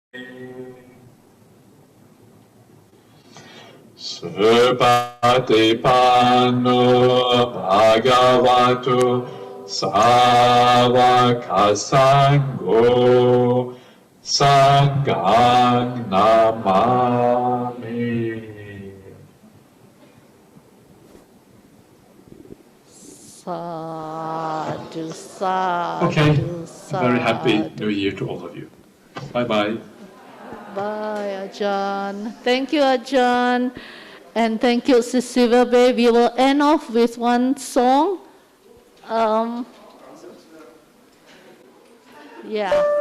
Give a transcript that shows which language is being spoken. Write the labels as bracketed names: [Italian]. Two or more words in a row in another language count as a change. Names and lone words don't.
[Pali] Supatipanno Bhagavato Savakasangho Sanghang Namami. Sadhu, sadhu, [English] Okay, sadhu. very happy New Year to all of you. Bye-bye. Bye, Ajahn. Thank you, Ajahn. And thank you, Sis Sylvia. We will end off with one song. Yeah.